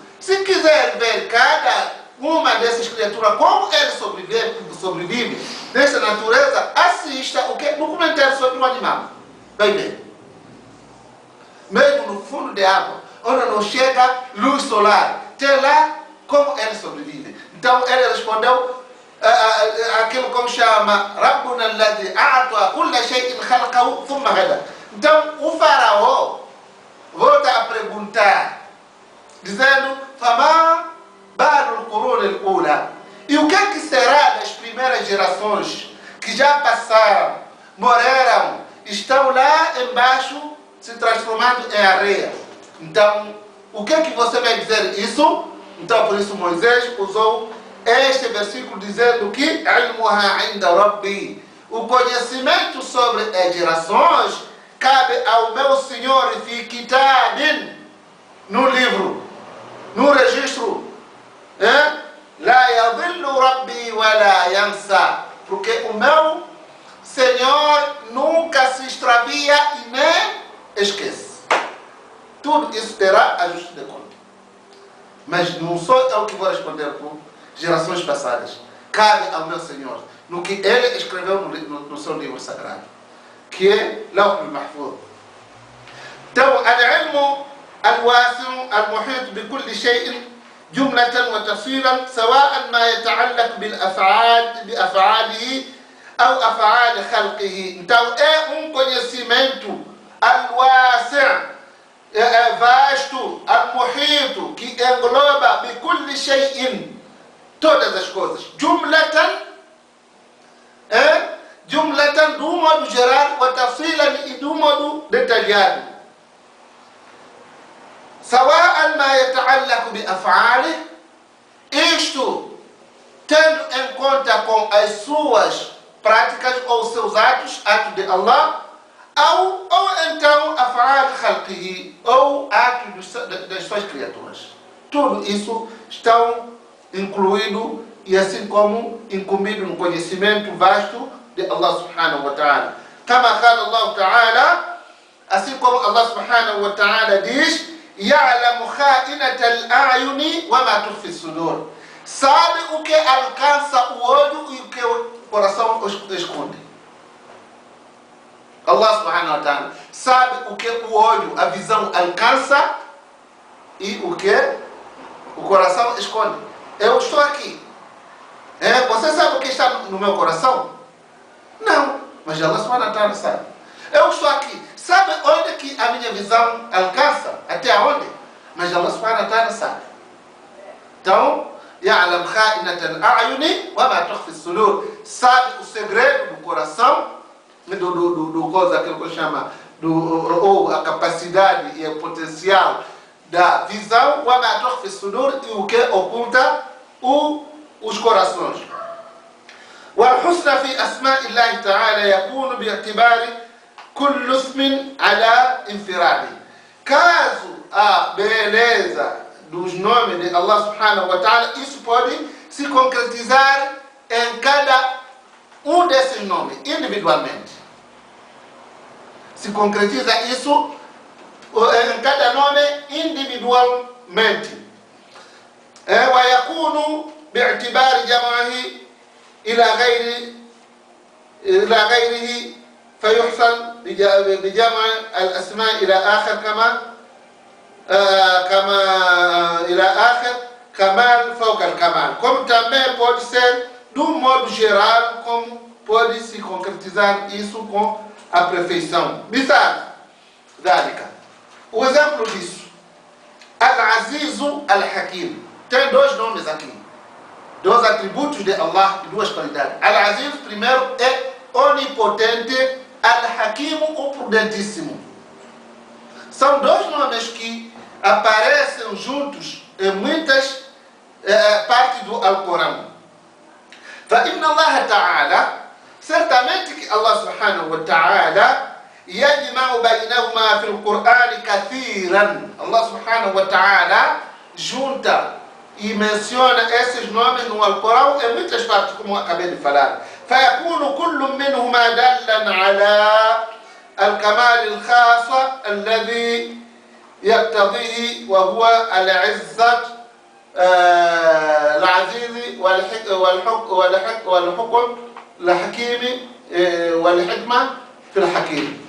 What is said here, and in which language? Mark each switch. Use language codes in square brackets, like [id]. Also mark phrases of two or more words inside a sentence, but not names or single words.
[pt] Se quiser ver cada uma dessas criaturas, como ele sobrevive nessa natureza, assista o que? Documentário sobre o animal. Vai ver. Mesmo no fundo de água, onde não chega luz solar, tem lá como ele sobrevive. Então ele respondeu aquilo como chama [ar] ربنا الذي أعطى كل شيء خلقه ثم هدى. [pt] Então o faraó volta a perguntar, dizendo, [ar] فما بال القرون الأولى. [pt] E o que será das primeiras gerações que já passaram, morreram, estão lá embaixo se transformando em areia? Então, o que você vai dizer isso? Então, por isso Moisés usou este versículo dizendo que [ar] علمها عند ربي. [pt] O conhecimento sobre as gerações cabe ao meu Senhor [ar] في كتاب, [pt] no livro, no registro. [ar] لا يضل ربي ولا ينسى. [pt] Porque o meu Senhor nunca se extravia e nem esquece. Tudo isso terá ajuste de conta. Mas não sou eu que vou responder por gerações passadas. Cabe ao meu Senhor, no que ele escreveu no seu livro sagrado, que é Lawh al-Mahfuz. [ar] Então, العلم الواسع المحيط بكل شيء جملة وتفصيلا سواء ما يتعلق بأفعاله أو أفعال خلقه. [pt] Então é conhecimento al-wasi', vasto, al-muhito, que engloba [ar] بكل شيء, [pt] todas as coisas. Jumlatan do modo geral, وتفصيلا e do modo detalhado. [ar] سواء ما يتعلق بأفعاله, [pt] isto tendo em conta com as suas práticas ou seus atos de Allah, ou então [ar] أفعال خلقه, [pt] ou atos das suas criaturas. Tudo isso estão incluído e assim como incumbido no conhecimento vasto de Allah [ar] سبحانه وتعالى. كما قال الله تعالى, [pt] assim como Allah [ar] سبحانه وتعالى [pt] diz, [ar] يعلم خائنة الأعين وما تخفي الصدور. [pt] Sabe o que alcança o olho e o que o coração esconde. Allah [ar] سبحانه وتعالى [pt] sabe o que o olho, a visão alcança e o que o coração esconde. Eu estou aqui. Você sabe o que está no meu coração? Não, mas Allah [ar] سبحانه وتعالى [pt] sabe. Eu estou aqui. Sabe onde que a minha visão alcança? Até onde? Mas Allah [ar] سبحانه وتعالى [pt] sabe. Então, [ar] يعلم خائنة الأعين وما تخفي الصدور. [pt] Sabe o segredo do coração, do coisa que eu chama, ou a capacidade e o potencial da visão, [ar] وما تخفي الصدور, [pt] e o que oculta os corações. [ar] والحسن في أسماء الله تعالى يكون باعتبار كل اسم على انفراده. [pt] Caso a beleza dos nomes de Allah [ar] سبحانه وتعالى, [pt] isso pode se concretizar em cada um desses nomes, individualmente. Se concretiza isso em cada nome individualmente. [ar] ويكون باعتبار جمعه إلى غيره فيحصل بجمع الأسماء إلى آخر كما إلى آخر كمال فوق الكمال. [pt] Como também pode ser, de um modo geral, como pode se concretizar isso com a perfeição. [ar] مثال ذلك, [pt] o exemplo disso, [ar] العزيز الحكيم. [pt] Tem dois nomes aqui. Dois atributos de Allah e duas qualidades. Al-Aziz, primeiro, é onipotente. Al-Hakim, o prudentíssimo. São dois nomes que aparecem juntos em muitas partes do Alcorão. [ar] فإن الله تعالى [pt] certamente que Allah [ar] سبحانه وتعالى يجمع بينهما في القرآن كثيرا. [pt] Allah [ar] سبحانه وتعالى [pt] junta e menciona esses nomes no Alcorão em muitas partes, como eu acabei de falar. [ar] فيكون كل منهما دالا على الكمال الخاص الذي يقتضيه وهو العزة العزيز والحكم الحكيم والحكمة في الحكيم.